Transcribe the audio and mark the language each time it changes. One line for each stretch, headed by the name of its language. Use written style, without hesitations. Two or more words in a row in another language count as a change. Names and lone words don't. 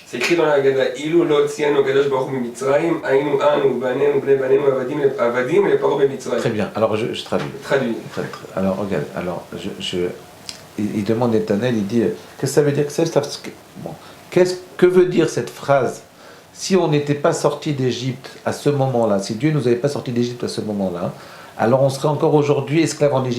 Hebrew: התחיל עונה הגדה, אילו לא הוציאנו הקדוש ברוך הוא ממצרים, היינו אנו, בנינו, בני בנינו, עבדים לפרעה במצרים.
French: Très bien, alors je traduis. Traduit. Alors regarde, alors il demande Netanel, il dit, qu'est-ce que ça veut dire que veut dire cette phrase? Si on n'était pas sorti d'Égypte à ce moment-là, si Dieu nous avait pas sorti d'Égypte à ce moment-là, alors on serait encore aujourd'hui esclave en Égypte.